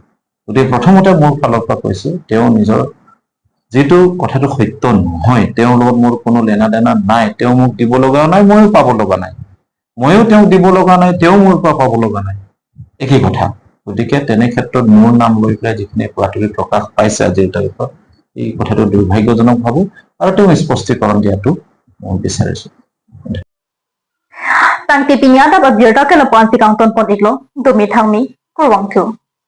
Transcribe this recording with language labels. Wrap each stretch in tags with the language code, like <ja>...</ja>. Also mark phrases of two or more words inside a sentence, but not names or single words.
<as>গতিকে প্ৰথমতে মোৰ ফালৰ পৰা কৈছো, তেওঁ নিজৰ যিটো কথাটো সত্য নহয়, তেওঁৰ লগত মোৰ কোনো লেনা দেনা নাই, তেওঁ মোক দিব লগা নাই, ময়ো পাব লগা নাই, ময়ো তেওঁক দিব লগা নাই, তেওঁ মোৰ পৰা পাব লগা নাই, একেই কথা। গতিকে তেনে ক্ষেত্ৰত মোৰ নাম লৈ পেলাই যিখিনি বাতৰি প্ৰকাশ পাইছে আজিৰ তাৰিখত, এই কথাটো দুৰ্ভাগ্যজনক ভাবো আৰু তেওঁ স্পষ্টীকৰণ দিয়াটো মই বিচাৰিছো।</as> <mjw>Tangti pinyata ba birta kala pansi kang ton potiklo, dumi thangmi, kurwang tu.</mjw>